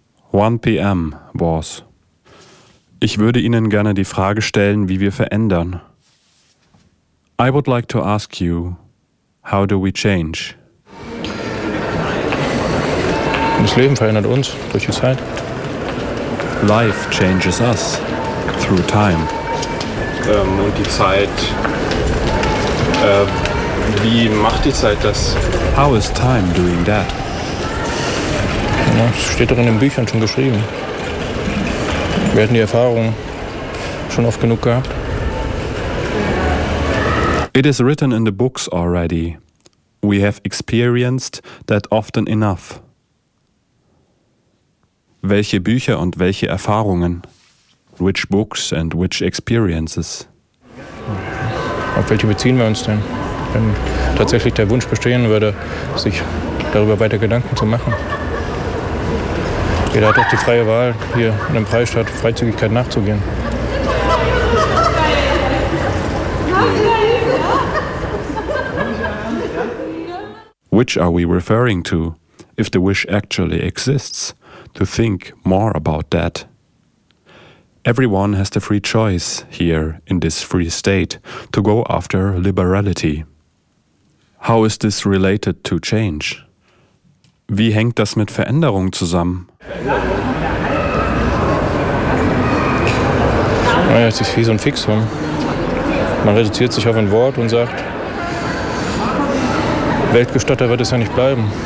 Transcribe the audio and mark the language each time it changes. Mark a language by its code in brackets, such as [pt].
[en] 1 p.m. was. [de] Ich würde Ihnen gerne die Frage stellen, wie wir verändern. [en] I would like to ask you, how do we change? [de] Das Leben verändert uns durch die Zeit. [en] Life changes us through time. [de] Und die Zeit, wie macht die Zeit das? [en] How is time doing that? [de] Ja, das steht doch in den Büchern schon geschrieben. Wir hatten die Erfahrung schon oft genug gehabt. [en] It is written in the books already. We have experienced that often enough. [de] Welche Bücher und welche Erfahrungen? [en] Which books and which experiences? [de] Auf welche beziehen wir uns denn, wenn tatsächlich der Wunsch bestehen würde, sich darüber weiter Gedanken zu machen? Jeder hat doch die freie Wahl, hier in einem Freistaat Freizügigkeit nachzugehen. [en] Which are we referring to, if the wish actually exists, to think more about that? Everyone has the free choice here in this free state to go after liberality. How is this related to change? [de] Wie hängt das mit Veränderung zusammen? Naja, es ist wie so ein Fixum. Man reduziert sich auf ein Wort und sagt, Weltgestatter wird es ja nicht bleiben.